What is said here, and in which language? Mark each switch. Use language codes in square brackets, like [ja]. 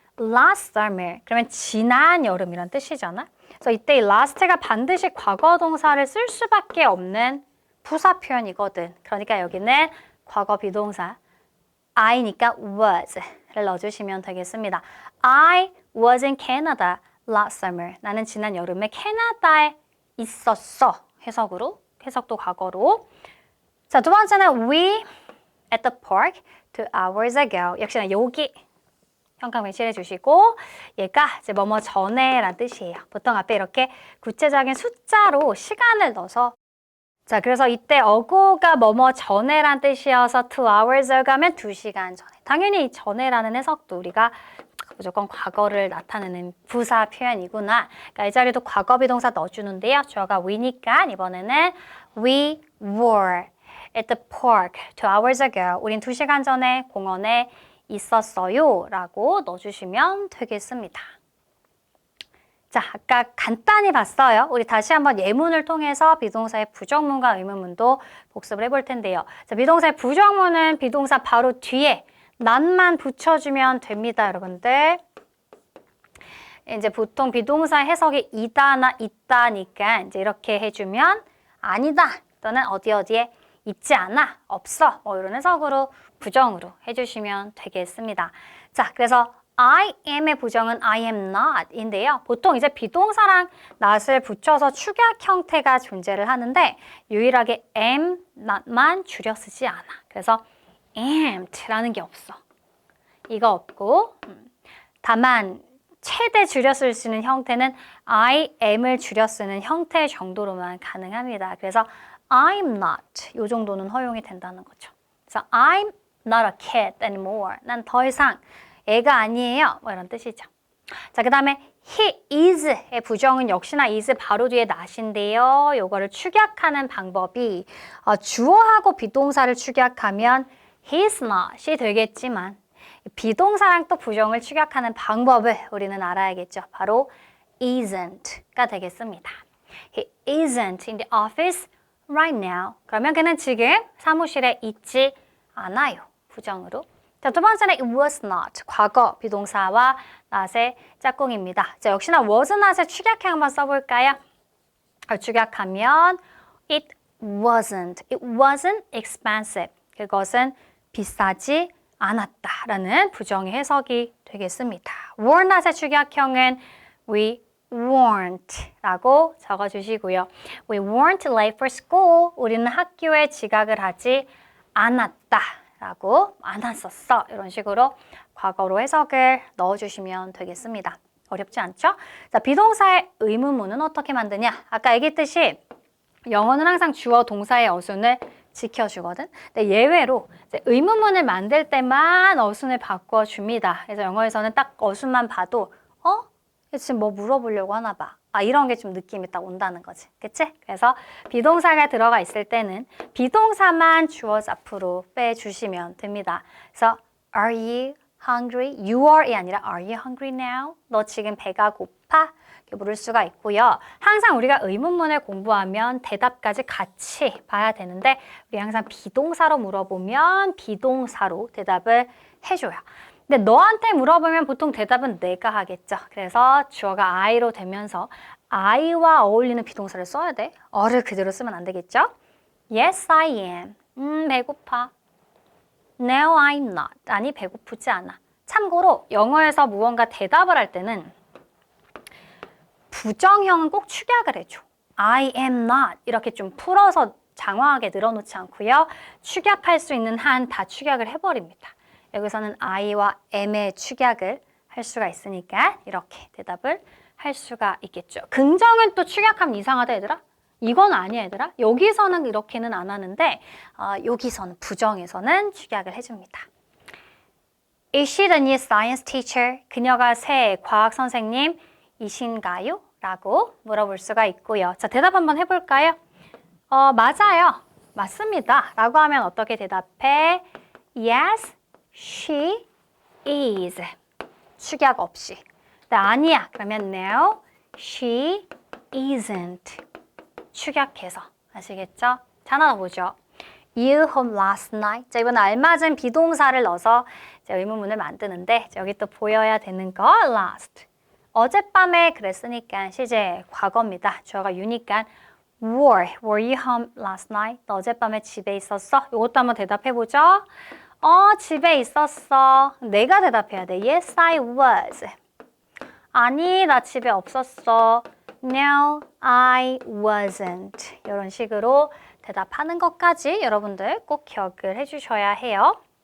[en] last summer. [ko] 그러면 지난 여름이란 뜻이잖아. 그래서 이때 이 last가 반드시 과거 동사를 쓸 수밖에 없는 부사 표현이거든. 그러니까 여기는 과거 비동사 I니까 was를 넣어주시면 되겠습니다. [en] I was in Canada last summer. [ko] 나는 지난 여름에 캐나다에 있었어. 해석도 과거로. 자, 두 번째는 [en] we at the park 2 hours ago. [ko] 역시나 여기 현관 배치해 주시고 얘가 이제 뭐뭐 전에 라는 뜻이에요. 보통 앞에 이렇게 구체적인 숫자로 시간을 넣어서 자, 그래서 이때 어고가 뭐뭐 전에란 뜻이어서 [en] 2 hours ago [ko] 하면 2시간 전에. 당연히 이 전에라는 해석도 우리가 무조건 과거를 나타내는 부사 표현이구나. 그러니까 이 자리도 과거 비동사 넣어주는데요. 주어가 we니까 이번에는 [en] we were at the park 2 hours ago. [ko] 우린 2시간 전에 공원에 있었어요 라고 넣어주시면 되겠습니다. 자, 아까 간단히 봤어요. 우리 다시 한번 예문을 통해서 비동사의 부정문과 의문문도 복습을 해볼 텐데요. 자, 비동사의 부정문은 비동사 바로 뒤에 not만 붙여주면 됩니다, 여러분들. 이제 보통 비동사 해석이 이다나 있다니까 이제 이렇게 해주면 아니다 또는 어디에 있지 않아, 없어 뭐 이런 해석으로 부정으로 해주시면 되겠습니다. 자, 그래서 I am의 부정은 [en] I am not [ko] 인데요. 보통 이제 비동사랑 not을 붙여서 축약 형태가 존재를 하는데 유일하게 am, not만 줄여 쓰지 않아. 그래서 amed라는 게 없어. 이거 없고 다만 최대 줄여 쓸 수 있는 형태는 I am을 줄여 쓰는 형태 정도로만 가능합니다. 그래서 [en] I'm not [ko] 이 정도는 허용이 된다는 거죠. 그래서 [en] I'm not a kid anymore. [ko] 난 더 이상 애가 아니에요. 뭐 이런 뜻이죠. 자, 그 다음에 [en] he is [ko] 의 부정은 역시나 is 바로 뒤에 not인데요. 요거를 축약하는 방법이 주어하고 비동사를 축약하면 [en] he's not [ko] 이 되겠지만 비동사랑 또 부정을 축약하는 방법을 우리는 알아야겠죠. 바로 isn't가 되겠습니다. [en] He isn't in the office right now. [ko] 그러면 그는 지금 사무실에 있지 않아요. 부정으로. 자, 두 번째는 [en] it was not. [ko] 과거 비동사와 not의 짝꿍입니다. 자, 역시나 was not의 축약형 한번 써볼까요? 축약하면 [en] it wasn't expensive. [ko] 그것은 비싸지 않았다라는 부정의 해석이 되겠습니다. were not의 축약형은 [en] we weren't [ko] 라고 적어주시고요. [en] We weren't late for school. [ko] 우리는 학교에 지각을 하지 않았다 라고 안 왔었어. 이런 식으로 과거로 해석을 넣어주시면 되겠습니다. 어렵지 않죠? 자, 비동사의 의문문은 어떻게 만드냐? 아까 얘기했듯이 영어는 항상 주어 동사의 어순을 지켜주거든. 근데 예외로 이제 의문문을 만들 때만 어순을 바꿔줍니다. 그래서 영어에서는 딱 어순만 봐도 지금 뭐 물어보려고 하나 봐. 이런 게 좀 느낌이 딱 온다는 거지. 그치? 그래서 비동사가 들어가 있을 때는 비동사만 주어 앞으로 빼주시면 됩니다. 그래서 [en] Are you hungry? You are [ko] 이 아니라 [en] Are you hungry now? [ko] 너 지금 배가 고파? 이렇게 물을 수가 있고요. 항상 우리가 의문문을 공부하면 대답까지 같이 봐야 되는데 우리 항상 비동사로 물어보면 비동사로 대답을 해줘요. 근데 너한테 물어보면 보통 대답은 내가 하겠죠. 그래서 주어가 I로 되면서 I와 어울리는 비동사를 써야 돼. 어를 그대로 쓰면 안 되겠죠? [en] Yes, I am. [ko] 배고파. [en] No, I'm not. [ko] 아니, 배고프지 않아. 참고로 영어에서 무언가 대답을 할 때는 부정형은 꼭 축약을 해줘. [en] I am not. [ko] 이렇게 좀 풀어서 장황하게 늘어놓지 않고요. 축약할 수 있는 한 다 축약을 해버립니다. 여기서는 I와 am의 축약을 할 수가 있으니까 이렇게 대답을 할 수가 있겠죠. 긍정은 또 축약하면 이상하다 얘들아? 이건 아니야 얘들아. 여기서는 이렇게는 안 하는데 여기서는 부정에서는 축약을 해줍니다. [en] Is she the new science teacher? [ko] 그녀가 새 과학 선생님이신가요? 라고 물어볼 수가 있고요. 자, 대답 한번 해볼까요? 맞아요. 맞습니다. 라고 하면 어떻게 대답해? [en] Yes, she is. [ko] 축약 없이. 네, 아니야. 그러면 [en] no, she isn't. [ko] 축약해서. 아시겠죠? 자, 하나 더 보죠. [en] You home last night. [ko] 자, 이번 알맞은 비동사를 넣어서 의문문을 만드는데 여기 또 보여야 되는 거 last. 어젯밤에 그랬으니까 시제 과거입니다. 주어가 you니까 [en] were you home last night? [ko] 너 어젯밤에 집에 있었어? 이것도 한번 대답해보죠. 집에 있었어. 내가 대답해야 돼. [en] Yes, I was. [ko] 아니, 나 집에 없었어. [en] No, I wasn't. [ko] 이런 식으로 대답하는 것까지 여러분들 꼭 기억을 해주셔야 해요.